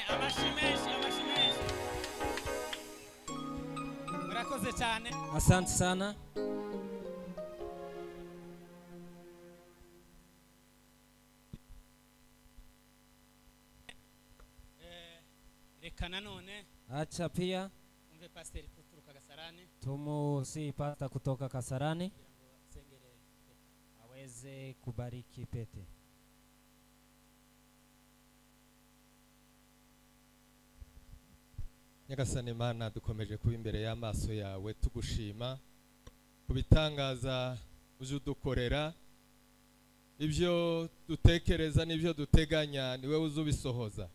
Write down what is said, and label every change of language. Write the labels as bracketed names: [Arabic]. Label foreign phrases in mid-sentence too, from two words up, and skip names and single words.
[Kinyarwanda] Amashi menshi, amashi menshi. Murakoze cyane. [Swahili] Asante sana. [Kinyarwanda] Reka nanone [Swahili] Acha pia [Kinyarwanda] umve Pastor kuturuka Kasarani [Swahili] tumusi pasta kutoka Kasarani [Kinyarwanda] kugira ngo asengere [Swahili] aweze kubariki pete. [Kinyarwanda] Nyagasani Mana, dukomeje kuba imbere y'amaso yawe tugushima kubitangaza uje udukorera, ibyo dutekereza n'ibyo duteganya niwe uzubisohoza.